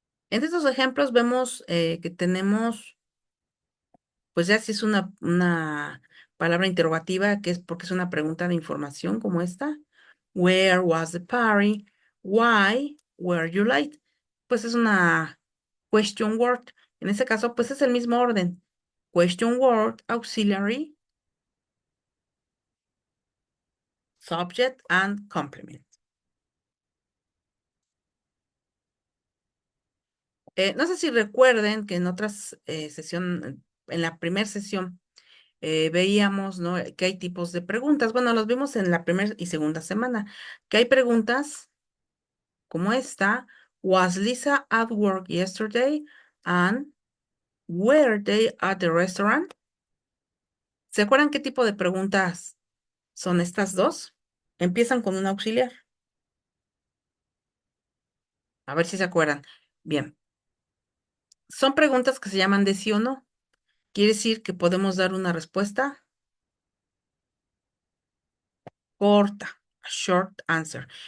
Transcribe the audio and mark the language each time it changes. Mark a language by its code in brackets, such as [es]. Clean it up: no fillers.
[es] En estos ejemplos vemos que tenemos, pues ya si es una palabra interrogativa, que es porque es una pregunta de información como esta. [en] Where was the party? Why were you late? [es] Pues es una [en] question word. [es] En este caso, pues es el mismo orden. [en] Question word, auxiliary, subject, and complement. [es] No sé si recuerden que en otras sesión, en la primera sesión, veíamos, ¿no? Que hay tipos de preguntas. Bueno, los vimos en la primera y segunda semana, que hay preguntas como esta. [en] Was Lisa at work yesterday? And were they at the restaurant? [es] ¿Se acuerdan qué tipo de preguntas son estas dos? Empiezan con un auxiliar. A ver si se acuerdan. Bien, son preguntas que se llaman de sí o no. Quiere decir que podemos dar una respuesta corta, [en] a short answer.